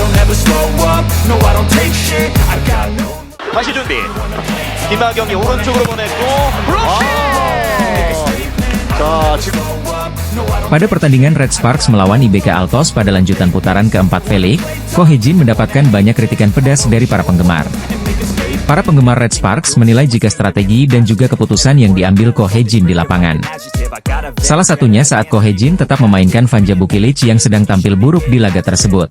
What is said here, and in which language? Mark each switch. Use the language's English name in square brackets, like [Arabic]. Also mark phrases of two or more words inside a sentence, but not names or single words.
[English] never slow up, no I don't take shit, I got no. [Korean] 다시 준비. 김하경이 오른쪽으로 보냈고. 자, 지금 [Indonesian] Pada pertandingan Red Sparks melawan IBK Altos pada lanjutan putaran keempat Felix, Ko Hee-jin mendapatkan banyak kritikan pedas dari para penggemar. Para penggemar Red Sparks menilai jika strategi dan juga keputusan yang diambil Ko Hee-jin di lapangan. Salah satunya saat Ko Hee-jin tetap memainkan Vanja Bukilic yang sedang tampil buruk di laga tersebut.